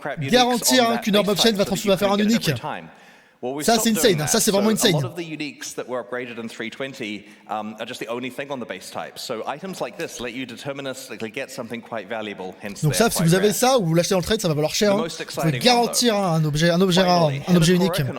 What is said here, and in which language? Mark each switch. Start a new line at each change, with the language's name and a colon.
French: Garantir qu'une orb of chain va faire un unique. Ça c'est insane, ça c'est vraiment insane.
English: A lot of the uniques that were upgraded in 320 are just the only thing on the base type. So items like this let you deterministically get something quite valuable. Hence
French: donc ça, si vous avez ça ou vous l'achetez dans le trade, ça va valoir cher. Vous pouvez garantir un objet rare, un objet unique.